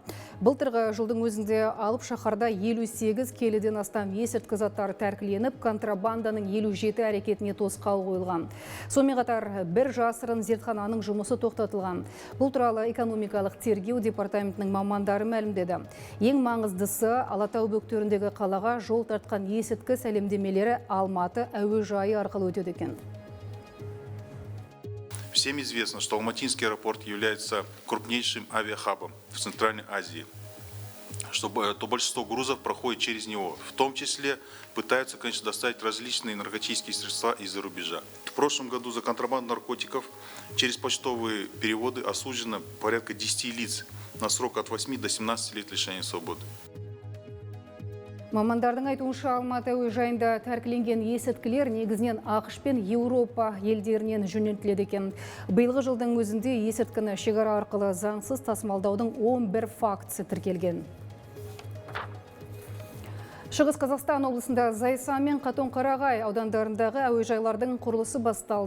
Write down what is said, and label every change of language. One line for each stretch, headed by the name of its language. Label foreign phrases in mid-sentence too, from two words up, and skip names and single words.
Kazakh: Былтырғы жылдың өзінде алып шаһарда 58 келіден астам есірткі заттары тәркіленіп, контрабанданың 57 әрекетіне тосқауыл қойылған. Сонымен қатар бір жасырын зертхананың жұмысы тоқтатылған. Бұл туралы экономикалық тергеу департаментінің мамандары мәлімдеді. Ең маңыздысы Алатау бөктеріндегі қалаға жол тартқан есірткі сәлемдемелері Алматы әуежайы арқылы өтеді екен.
Russian: Всем известно, что Алматинский аэропорт является крупнейшим авиахабом в Центральной Азии, что большинство грузов проходит через него. В том числе пытаются, конечно, доставить различные наркотические средства из-за рубежа. В прошлом году за контрабанду наркотиков через почтовые переводы осуждено порядка 10 лиц на срок от 8 до 17 лет лишения свободы.
Kazakh: Мамандардың айтуынша Алматы әуежайында тәркіленген есірткілер негізінен ақш пен Еуропа елдерінен жөнелтіледі екен. Биылғы жылдың өзінде есірткіні шекара арқылы заңсыз тасымалдаудың 11 фактісі тіркелген. Шығыс Қазақстан облысында Зайсан мен Қатон-Қарағай аудандарындағы әуежайлардың құрылысы басталды.